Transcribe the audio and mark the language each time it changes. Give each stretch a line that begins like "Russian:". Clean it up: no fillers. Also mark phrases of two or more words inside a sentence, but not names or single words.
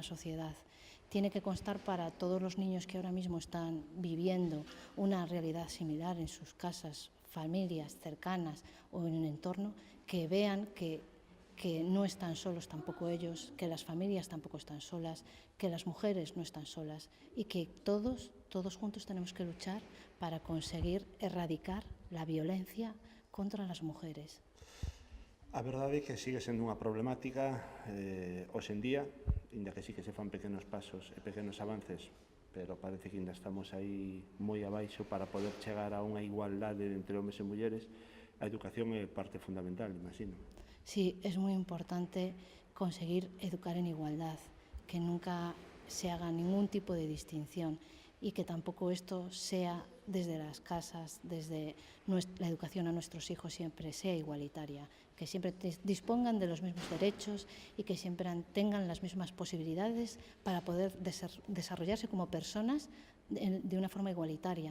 Spanish: sociedad, tiene que constar para todos los niños que ahora mismo están viviendo una realidad similar en sus casas, familias cercanas o en el entorno, que vean que no están solos tampoco ellos, que las familias tampoco están solas, que las mujeres no están solas y que todos juntos tenemos que luchar para conseguir erradicar la violencia contra las mujeres.
Galician: A verdade é que sigue sendo unha problemática hoxe en día, inda que sí que se fan pequenos pasos e pequenos avances, pero parece que ainda estamos aí moi abaixo para poder chegar a unha igualdade entre homes e mulleres. A educación é parte fundamental, imagino.
Spanish: Sí, es muy importante conseguir educar en igualdad, que nunca se haga ningún tipo de distinción y que tampoco esto sea desde las casas, desde la educación a nuestros hijos siempre sea igualitaria, que siempre dispongan de los mismos derechos y que siempre tengan las mismas posibilidades para poder desarrollarse como personas de una forma igualitaria.